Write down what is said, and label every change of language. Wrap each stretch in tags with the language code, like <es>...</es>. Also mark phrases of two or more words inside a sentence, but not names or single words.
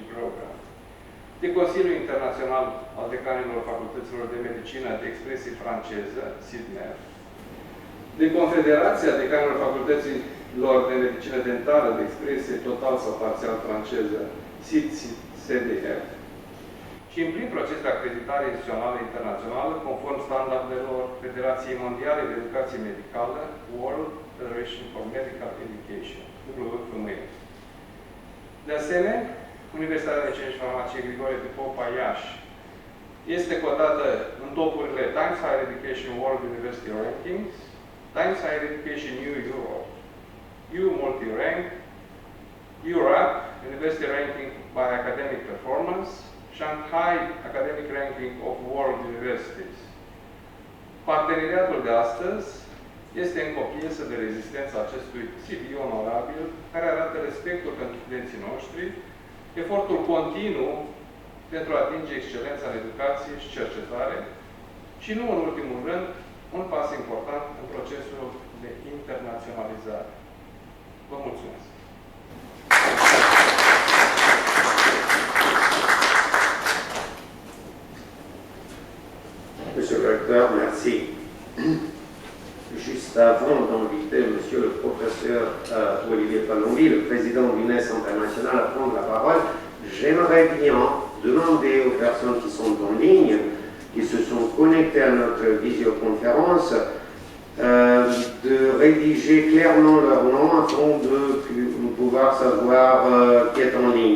<ro>Program, de Consiliul Internațional al Decanilor Facultăților de Medicină de Expresie Franceză, SIDMEF, de Confederația Decanilor Facultăților de Medicină Dentală de Expresie Total sau Parțial Franceză, SID-CDF, și în plin proces de acreditare instituțională internațională, conform standardelor Federației Mondiale de Educație Medicală, World Federation for Medical Education, WFM. De asemenea, Universitatea de Medicină și Farmacie Grigore de Popa Iași este cotată în topurile Times Higher Education World University Rankings, Times Higher Education New Europe, U Multi-Rank, Europe University Ranking by Academic Performance, Shanghai Academic Ranking of World Universities. Parteneriatul de astăzi este încă o piesă de rezistență a acestui CV onorabil, care arată respectul pentru studenții noștri, efortul continuu pentru a atinge excelența în educație și cercetare și, nu în ultimul rând, un pas important în procesul de internaționalizare. Vă mulțumesc!</ro> <fr>Monsieur le recteur, merci. Juste avant d'inviter Monsieur le professeur Olivier Palombi, le président de l'UNES International, à prendre la parole, j'aimerais bien demander aux personnes qui sont en ligne, qui se sont connectées à notre visioconférence, de rédiger clairement leur nom afin de pouvoir savoir qui est en ligne.</fr>